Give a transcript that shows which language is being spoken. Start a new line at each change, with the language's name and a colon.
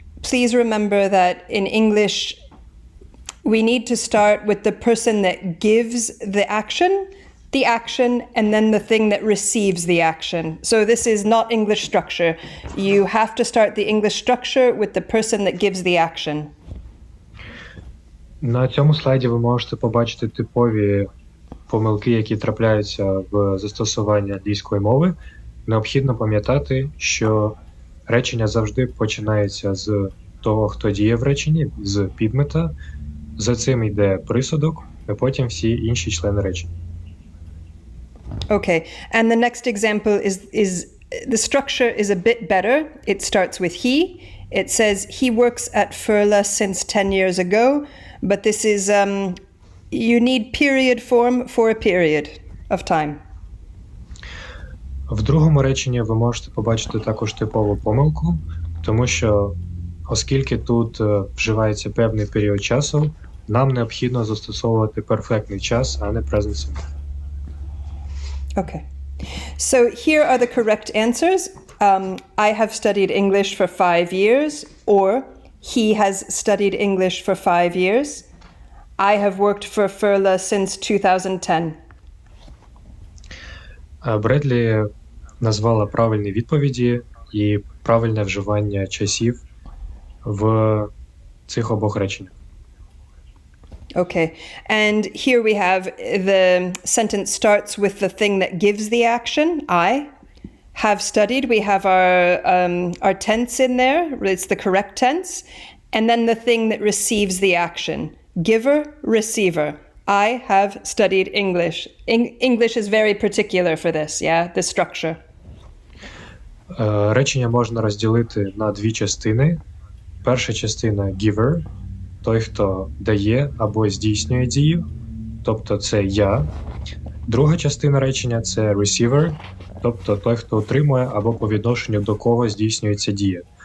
English: Please remember that in English, we need to start with the person that gives the action, and then the thing that receives the action. So this is not English structure. You have to start the English structure with the person that gives the action.
Ukrainian: На цьому слайді ви можете побачити типові помилки, які трапляються в застосуванні англійської мови. Необхідно пам'ятати, що речення завжди починається з того, хто діє в реченні, з підмета. За цим йде присудок, а потім всі інші члени речення.
English: Okay, and the next example is the structure is a bit better. It starts with he. It says he works at Furla since 10 years ago, but this is you need period form for a period of time.
Ukrainian: В другому реченні ви можете побачити також типову помилку, тому що оскільки тут вживається певний період часу, нам необхідно застосовувати перфектний час, а не present simple.
English: Okay. So here are the correct answers. I have studied English for 5 years, or he has studied English for 5 years. I have worked for Furla since 2010.
Ukrainian: Бредлі назвала правильні відповіді і правильне вживання часів в цих обох реченнях.
English: Okay. And here we have the sentence starts with the thing that gives the action, I have studied. We have our tense in there. It's the correct tense. And then the thing that receives the action. Giver, receiver. I have studied English. English is very particular for this, yeah, the structure.
Ukrainian: Речення можна розділити на дві частини. Перша частина – giver, той, хто дає або здійснює дію, тобто це я. Друга частина речення – це receiver, тобто той, хто отримує або по відношенню до кого здійснюється дія.